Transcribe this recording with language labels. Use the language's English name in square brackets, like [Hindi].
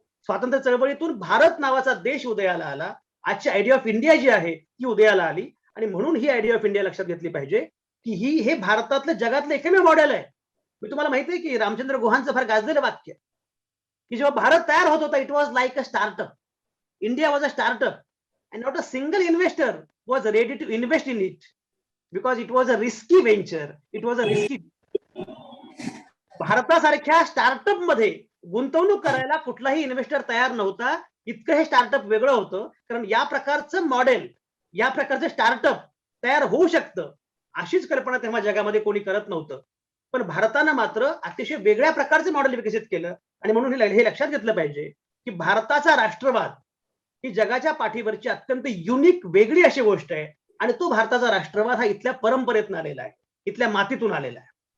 [Marathi] स्वातंत्र्य चळवळीतून भारत नावाचा देश उदयाला आला. आजची आयडिया ऑफ इंडिया जी आहे ती उदयाला आली आणि म्हणून ही आयडिया ऑफ इंडिया लक्षात घेतली पाहिजे की हे भारतातलं जगातलं एकमेव मॉडेल आहे. मी तुम्हाला माहिती आहे की रामचंद्र गुहांचं फार गाजलेलं वाक्य की जेव्हा भारत तयार होत होता, [English] It was like a startup. India was a startup and not a single investor was ready to invest in it because it was a risky venture, it was a risky. [Marathi] भारतासारख्या स्टार्टअप मध्ये गुंतवणूक करायला कुठलाही investor तयार नव्हता. इतकं हे startup वेगळं होतं, कारण या प्रकारचं मॉडेल, या प्रकारचं स्टार्टअप तयार होऊ शकतं अशीच कल्पना तेव्हा जगामध्ये कोणी करत नव्हतं. पण भारतानं मात्र अतिशय वेगळ्या प्रकारचं मॉडेल विकसित केलं आणि म्हणून हे लक्षात घेतलं पाहिजे की भारताचा राष्ट्रवाद ही जगाच्या पाठीवरची अत्यंत युनिक वेगळी अशी गोष्ट आहे आणि तो भारताचा राष्ट्रवाद हा इथल्या परंपरेतून आलेला आहे, इथल्या मातीतून आलेला आहे.